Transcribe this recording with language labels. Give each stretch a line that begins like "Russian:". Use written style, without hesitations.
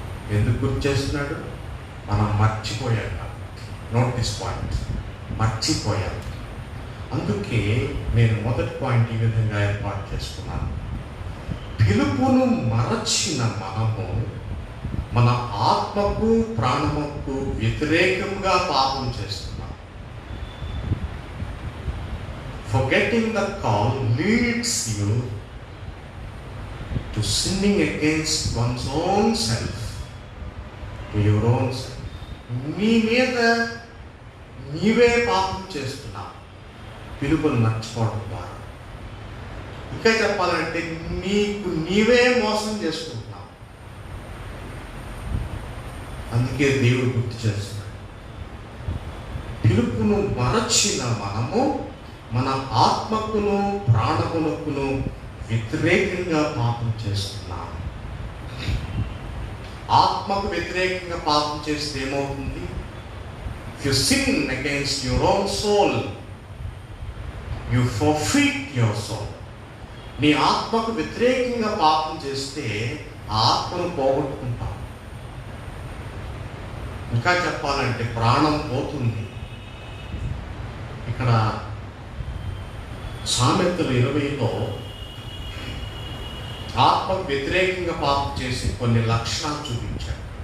Telugu: ఎందుకు గుర్తు చేస్తున్నాడు? మనం మర్చిపోయాం. నోట్ దిస్ పాయింట్, మర్చిపోయాం. అందుకే నేను మొదటి పాయింట్ ఈ విధంగా ఏర్పాటు చేసుకున్నాను. పిలుపును మరచిన మనము మన ఆత్మకు ప్రాణముకు వ్యతిరేకంగా పాపం చేస్తున్నాం.
English: Forgetting the call leads you to sinning against one's own self, to your own self.
Telugu: నీ మీద నీవే పాపం చేస్తున్నావు పిలుపును మర్చిపోవడం ద్వారా. ఇంకా చెప్పాలంటే నీకు నీవే మోసం చేసుకుంటున్నావు. అందుకే దేవుడు గుర్తు చేస్తున్నాడు, పిలుపును మరచిన మనము మన ఆత్మకును ప్రాణమునకును వ్యతిరేకంగా పాపం చేస్తున్నాం. ఆత్మకు వ్యతిరేకంగా పాపం చేస్తే ఏమవుతుంది?
English: If you sin against your own soul, you forfeit your soul.
Telugu: నీ ఆత్మకు వ్యతిరేకంగా పాపం చేస్తే ఆ ఆత్మను పోగొట్టుకుంటాం. ఇంకా చెప్పాలంటే ప్రాణం పోతుంది. ఇక్కడ సామెతలు 20లో ఆత్మకు వ్యతిరేకంగా పాపం చేసి కొన్ని లక్షణాలు చూపించాడు.